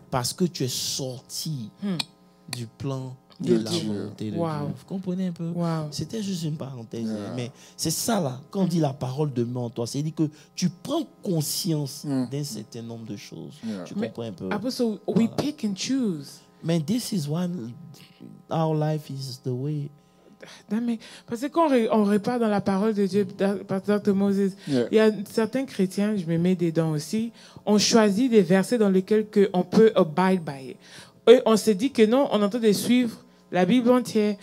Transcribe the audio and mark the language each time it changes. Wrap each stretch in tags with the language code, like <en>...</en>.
<fr>Parce que tu es sorti du plan de la volonté de Dieu. Vous comprenez un peu?</fr> <en>Wow.</en> <fr>C'était juste une parenthèse. Mais c'est ça là, quand on dit la parole demeure en toi, c'est-à-dire que tu prends conscience d'un certain nombre de choses. Tu comprends un peu?</fr> <en>So we pick and choose. Mais this is why our life is the way.</en> <fr>Parce que quand on repart dans la parole de Dieu, par Dr. Moses, il y a certains chrétiens, je me mets dedans aussi, on choisit des versets dans lesquels on peut</fr> <en>abide by it.</en> <fr>Et on se dit que non, on est en train de suivre la Bible entière.</fr>